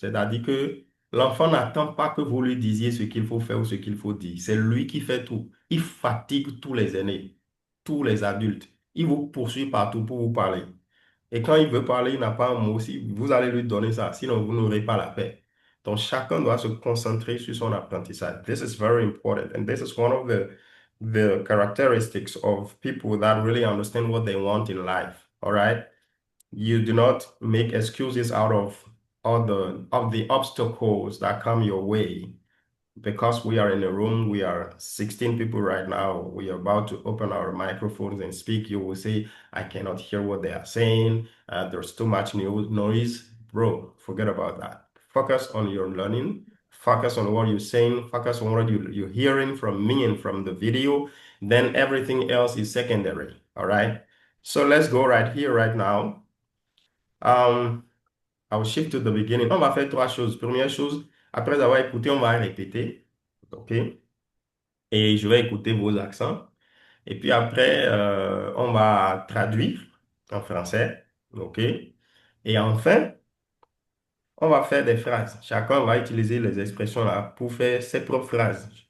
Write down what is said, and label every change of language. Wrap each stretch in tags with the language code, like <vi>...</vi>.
<fr>C'est-à-dire que l'enfant n'attend pas que vous lui disiez ce qu'il faut faire ou ce qu'il faut dire. C'est lui qui fait tout. Il fatigue tous les aînés, tous les adultes. Il vous poursuit partout pour vous parler. Et quand il veut parler, il n'a pas un mot. Si vous allez lui donner ça, sinon vous n'aurez pas la paix. Donc chacun doit se concentrer sur son apprentissage.</fr> <en>This is very important, and this is one of the characteristics of people that really understand what they want in life. All right, you do not make excuses out of the obstacles that come your way because we are in a room, we are 16 people right now. We are about to open our microphones and speak. You will say, I cannot hear what they are saying. There's too much noise. Bro, forget about that. Focus on your learning. Focus on what you're saying. Focus on what you're hearing from me and from the video. Then everything else is secondary. All right. So let's go right here, right now. I'll shift to the beginning.</en> <fr>On va faire trois choses. Première chose, après avoir écouté, on va répéter. OK? Et je vais écouter vos accents. Et puis après, on va traduire en français. OK? Et enfin, on va faire des phrases. Chacun va utiliser les expressions là pour faire ses propres phrases.</fr>